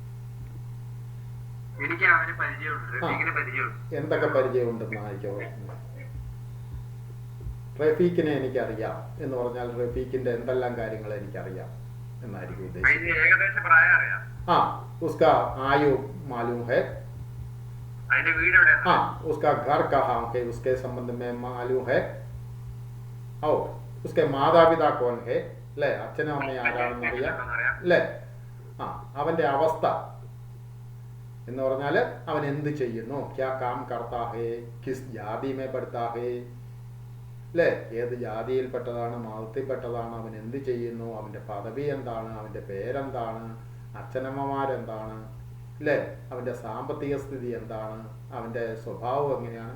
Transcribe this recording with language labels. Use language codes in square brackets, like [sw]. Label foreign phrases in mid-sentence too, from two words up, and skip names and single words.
[ml] എന്തൊക്കെ പരിചയമുണ്ടെന്നായിരിക്കും. റഫീഖിനെ എനിക്കറിയാം എന്ന് പറഞ്ഞാൽ റഫീഖിന്റെ എന്തെല്ലാം കാര്യങ്ങൾ എനിക്കറിയാം എന്നായിരിക്കും ഉദ്ദേശിക്കുന്നത്. [hi] उसका आयु मालूम है. उसका घर कहाँ है, उसके संबंध में मालूम है. और उसके माता पिता कौन है, [ml] അല്ലേ? അച്ഛനും അമ്മയും ആരാണെന്ന് അറിയാം അല്ലേ? അവന്റെ അവസ്ഥ എന്ന് പറഞ്ഞാൽ അവൻ എന്ത് ചെയ്യുന്നു, [hi] क्या काम करता है, किस जाति में पढ़ता है അല്ലേ? [ml] ഏത് ജാതിയിൽപ്പെട്ടതാണ്, മതത്തിൽപ്പെട്ടതാണ്, അവൻ എന്ത് ചെയ്യുന്നു, അവൻ്റെ പദവി എന്താണ്, അവൻ്റെ പേരെന്താണ്, അച്ഛനമ്മമാരെന്താണ് അല്ലേ, അവൻ്റെ സാമ്പത്തിക സ്ഥിതി എന്താണ്, അവൻ്റെ സ്വഭാവം എങ്ങനെയാണ്.